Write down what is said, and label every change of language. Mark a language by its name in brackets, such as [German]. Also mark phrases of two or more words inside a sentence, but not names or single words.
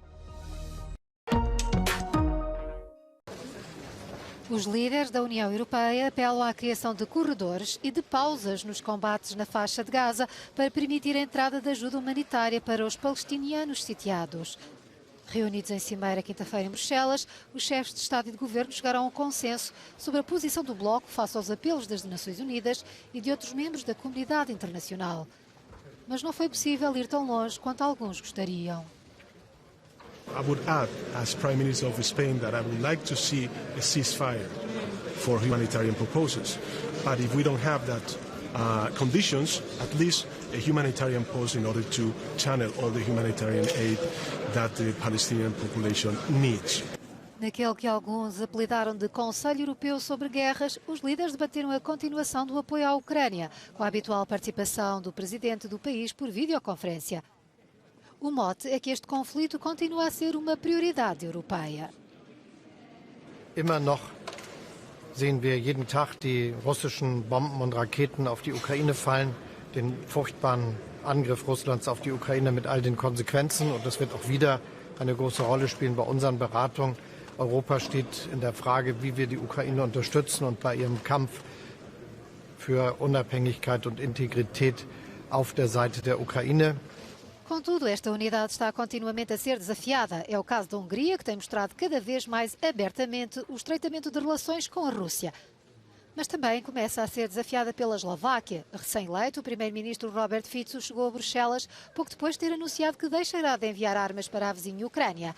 [Portuguese] Os líderes da União Europeia apelam à criação de corredores e de pausas nos combates na faixa de Gaza para permitir a entrada de ajuda humanitária para os palestinianos sitiados. Reunidos em Cimeira quinta-feira em Bruxelas, os chefes de Estado e de Governo chegaram a um consenso sobre a posição do Bloco face aos apelos das Nações Unidas e de outros membros da comunidade internacional. Mas não foi possível ir tão longe quanto alguns gostariam. [English] I would add, as Prime Minister of Spain, that I would like to see a ceasefire for humanitarian proposals. But if we don't have that conditions, at least a humanitarian pause in order to channel all the humanitarian aid that the Palestinian population needs. [Portuguese] Naquele que alguns apelidaram de Conselho Europeu sobre Guerras, os líderes debateram a continuação do apoio à Ucrânia, com a habitual participação do presidente do país por videoconferência. O mote é que este conflito continua a ser uma prioridade europeia. [German] Immer noch sehen wir jeden Tag die russischen Bomben und Raketen auf die Ukraine fallen, den furchtbaren Angriff Russlands auf die Ukraine mit all den Konsequenzen. Und das wird auch wieder eine große Rolle spielen bei unseren Beratungen. Europa steht in der Frage, wie wir die Ukraine unterstützen und bei ihrem Kampf für Unabhängigkeit und Integrität auf der Seite der Ukraine. [Portuguese] Contudo, esta unidade está continuamente a ser desafiada. É o caso da Hungria, que tem mostrado cada vez mais abertamente o estreitamento de relações com a Rússia. Mas também começa a ser desafiada pela Eslováquia. Recém-eleito, o primeiro-ministro Robert Fico chegou a Bruxelas pouco depois de ter anunciado que deixará de enviar armas para a vizinha Ucrânia.